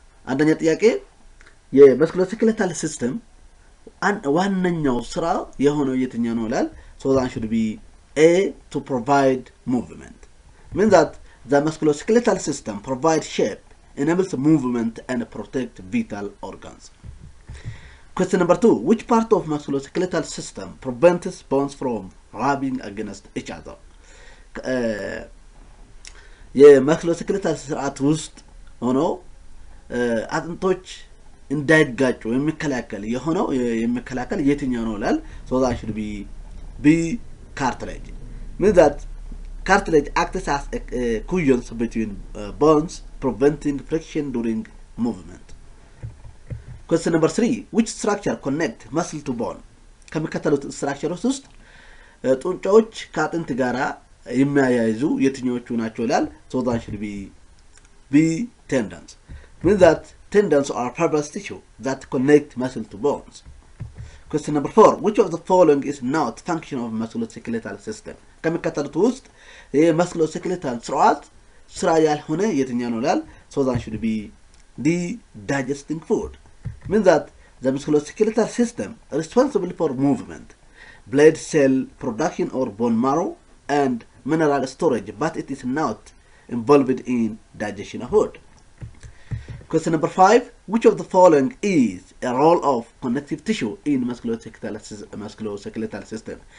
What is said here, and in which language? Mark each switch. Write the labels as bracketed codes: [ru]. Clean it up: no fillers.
[am] አንደኛ ጥያቄ የmusculoskeletal system ዋነኛው ስራ የሆነው የትኛው ነው ይላል። [en] So that should be A, to provide movement. Means that the musculoskeletal system provides shape, enables movement and protect vital organs. Question number 2. Which part of musculoskeletal system prevents bones from rubbing against each other? [am] የመስኩሎስኬሌታል ስርዓት ውስጥ ሆኖ አጥንቶች እንዳይጋጩ የሚከላከል የሆነው የሚከላከል የትኛው ነው ይላል። [en] So that should be B, cartilage. Means that cartilage acts as a cushion between bones, preventing friction during movement. Question number 3. Which structure connect muscle to bone? [am] ከሚከተሉት ስትራክቸሮች ውስጥ ጡንቻዎች ከአጥንት ጋራ የሚያያይዙ የትኞቹ ናቸው ይላል። [en] So that should be B, tendons. Means that tendons are fibrous tissue that connect muscle to bones. Question number 4. Which of the following is not function of musculoskeletal system? [am] ከሚከተሉት ውስጥ የመስኩሎስኬሌታል ስርዓት ስራ ያልሆነ የትኛው ነው ይላል። [en] So that should be D, digesting food. Means that the musculoskeletal system responsible for movement, blood cell production or bone marrow and mineral storage, but it is not involved in digestion of food. Question number 5. Which of the following is a role of connective tissue in musculoskeletal system?